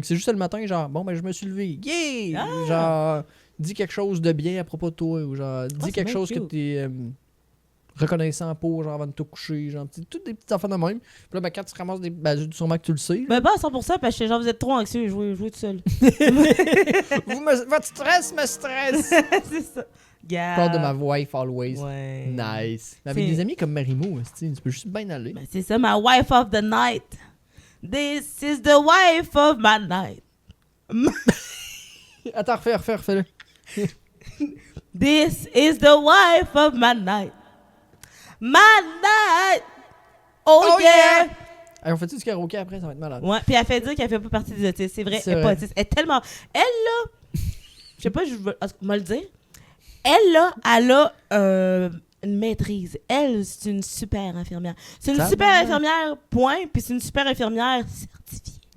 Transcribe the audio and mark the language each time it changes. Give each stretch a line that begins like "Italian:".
French: Fait que c'est juste le matin, genre, bon, ben, je me suis levé. Yeah! Genre, dis quelque chose de bien à propos de toi, ou genre, dis quelque chose que t'es reconnaissant pour, genre, avant de te coucher, genre, toutes des petites affaires de même. Puis là, ben, quand tu ramasses des. Ben, sûrement que tu le sais. Ben, pas à 100%, parce que genre, vous êtes trop anxieux, jouez tout seul. Votre stress me stresse! C'est ça. Je parle de ma wife always. Ouais.
English: Nice.
French: Avec des amis comme Marie-Mou, tu peux juste bien aller. Ben, c'est ça, ma
English: wife of the night. This is the wife of my night.
French: Attends, refais-le.
English: This is the wife of my night. My night. Oh yeah.
French: Hey, on fait-tu du karaoké après? Ça va être malade. Ouais, puis elle fait dire qu'elle fait pas partie des autistes. C'est vrai, C'est elle est pas vrai. autiste. Elle est tellement. Elle, là. Je sais pas, je veux me le dire. Elle, là, elle a une maîtrise. Elle, c'est une super infirmière. C'est une super infirmière, point, puis c'est une super infirmière certifiée.